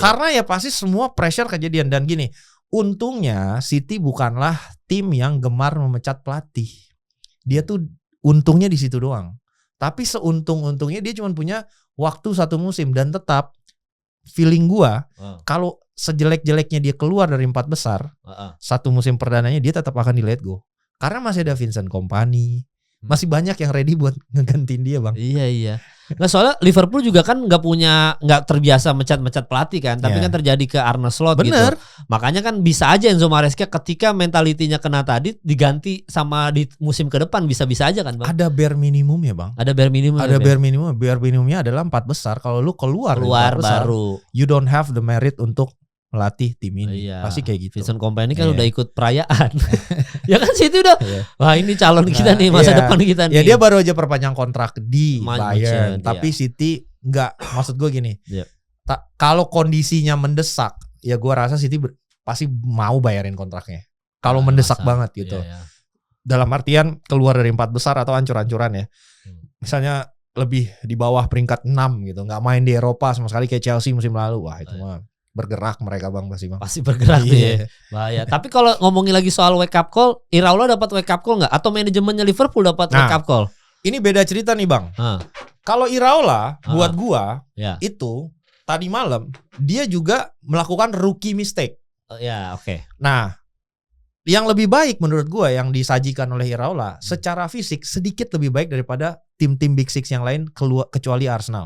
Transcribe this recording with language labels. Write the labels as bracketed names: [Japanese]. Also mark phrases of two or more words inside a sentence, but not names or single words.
[Indonesian] Karena ya pasti semua pressure kejadian. Dan gini, untungnya City bukanlah tim yang gemar memecat pelatih. Dia tuh untungnya di situ doang. Tapi seuntung-untungnya dia cuma punya waktu 1 musim. Dan tetap feeling gua kalau sejelek-jeleknya dia keluar dari 4 besar, 1 musim perdananya dia tetap akan di [English] let go. [Indonesian] Karena masih ada Vincent Kompany, masih banyak yang ready buat ngegantiin dia bang. Iya. Nah soalnya Liverpool juga kan nggak terbiasa mecat pelatih kan, tapi kan terjadi ke Arne Slot. Bener. Gitu. Makanya kan bisa aja Enzo Maresca ketika mentalitinya kena tadi diganti sama di musim ke depan bisa-bisa aja kan bang. Ada [English] bare minimum [Indonesian] ya bang. Ada [English] bare minimum. Bare minimumnya [Indonesian] adalah 4 besar. Kalau lu keluar 4 besar, baru. [English] You don't have the merit [Indonesian] untuk melatih tim ini. Pasti kayak gitu. Vincent Kompany kan udah ikut perayaan. Ya kan sih itu udah. Wah ini calon kita nih masa depan kita nih. Ya dia baru aja perpanjang kontrak di Bayern. Tapi City enggak. Maksud gue gini. Kalau kondisinya mendesak, ya gue rasa City pasti mau bayarin kontraknya. Kalau mendesak banget gitu. Dalam artian keluar dari 4 besar atau ancur-ancuran ya. Misalnya lebih di bawah peringkat 6 gitu. Nggak main di Eropa sama sekali kayak Chelsea musim lalu. Wah itu mah bergerak mereka bang pasti bang. Pasti bergerak ya. Bahaya. Tapi kalau ngomongin lagi soal [English] wake up call, [Indonesian] Iraola dapat [English] wake up call [Indonesian] nggak? Atau manajemennya Liverpool dapat [English] wake up call? [Indonesian] Ini beda cerita nih bang. Kalau Iraola buat gua itu tadi malam dia juga melakukan [English] rookie mistake. [Indonesian] Oke. Nah, yang lebih baik menurut gua yang disajikan oleh Iraola secara fisik sedikit lebih baik daripada tim-tim Big Six yang lain kecuali Arsenal.